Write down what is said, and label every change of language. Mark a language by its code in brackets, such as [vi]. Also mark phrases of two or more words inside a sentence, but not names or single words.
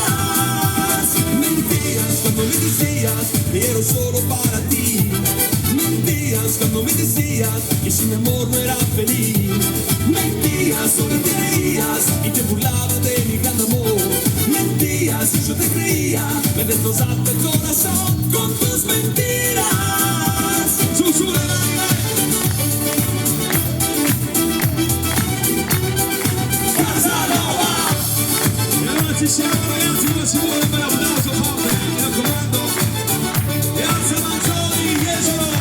[es] Mentías cuando me decías que ero solo para ti. Mentías cuando me decías que sin mi amor no era feliz. Mentías, solo te reías y te burlabas de mi gran amor. Mentías y yo te creía, me destrozaste el corazón con tus mentiras. Casanova. [it] E allora ci siamo ragazzi, ora ci vuole un bel applauso forte, mi raccomando. Piazza Manzoni, Jesolo.